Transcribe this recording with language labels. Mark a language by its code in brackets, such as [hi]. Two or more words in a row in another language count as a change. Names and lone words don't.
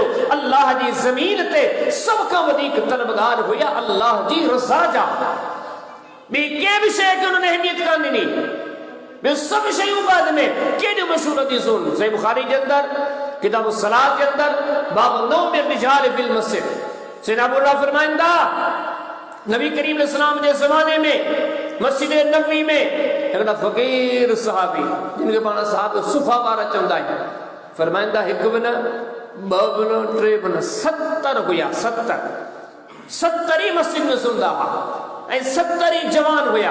[sd] अल्लाह जी ज़मीन ते सब खां वधीक तलबगार हुया अल्लाह जी रज़ा जा, ॿी कंहिं बि शइ खे उन्हनि अहमियत कान ॾिनी, ॿियो सभु शयूं बाद में। केॾियूं मशहूर हदीसूं सही बुखारी जे अंदरि, किताब सलात जे अंदरि, [ar] باب نوم الرجال في المسجد, [sd] सैयदना अबू हुरैरा फरमाइंदा, नबी करीम इस्लाम जे ज़माने में मस्जिद नबवी में हिकिड़ा फ़क़ीर सहाबी, जिनखे पाण साहब सुफ़ा वारा चवंदा आहिनि, फरमाइंदा हिकु बि न, ॿ बि न, टे बि न, 70 हुया, 70 ई मस्जिद में सुम्हंदा हुआ ऐं 70 ई जवान हुया।